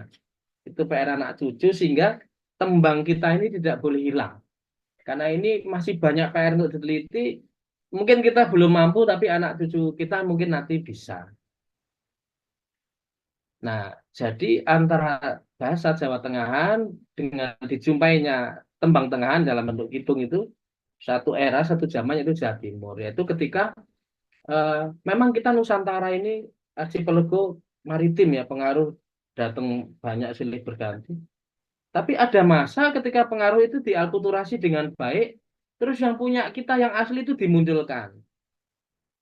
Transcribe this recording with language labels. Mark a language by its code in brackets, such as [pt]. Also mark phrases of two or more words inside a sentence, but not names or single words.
[id] Itu PR anak cucu sehingga tembang kita ini tidak boleh hilang. Karena ini masih banyak PR untuk diteliti. Mungkin kita belum mampu, tapi anak cucu kita mungkin nanti bisa. Nah, jadi antara bahasa Jawa Tengahan dengan dijumpainya [jv] tembang Tengahan [id] dalam bentuk hitung itu satu era, satu zaman itu Jawa Timur. Yaitu ketika eh, memang kita Nusantara ini archipelago maritim ya, pengaruh datang banyak silih berganti. Tapi ada masa ketika pengaruh itu dialkulturasi dengan baik, terus yang punya kita yang asli itu dimunculkan.